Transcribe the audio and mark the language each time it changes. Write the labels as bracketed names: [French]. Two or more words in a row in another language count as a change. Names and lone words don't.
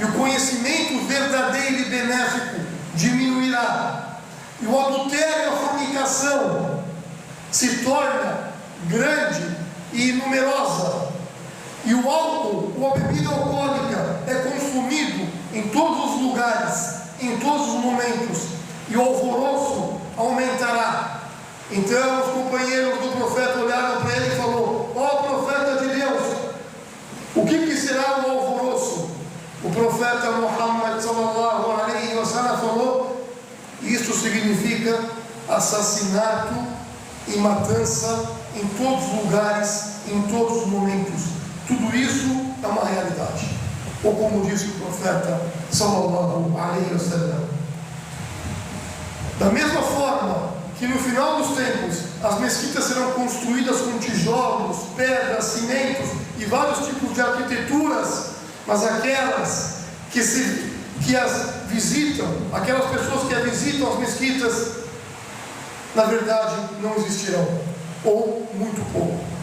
[Portuguese] o conhecimento verdadeiro e benéfico diminuirá, e o adultério e a fornicação se torna grande e numerosa, e o álcool ou a bebida alcoólica é consumido em todos os lugares, em todos os momentos, e o alvoroço aumentará. Então os companheiros do profeta olharam para ele e falou: ó profeta de Deus, o que será o alvoroço? O profeta Muhammad [Arabic] صلى الله عليه وسلم [Portuguese] falou: isto significa assassinato e matança em todos os lugares, em todos os momentos. Tudo isso é uma realidade. Ou como disse o profeta [Arabic] صلى الله عليه وسلم, [Portuguese] da mesma forma que no final dos tempos as mesquitas serão construídas com tijolos, pedras, cimentos e vários tipos de arquiteturas, mas aquelas que as visitam, aquelas pessoas que as visitam, as mesquitas, na verdade não existirão, ou muito pouco.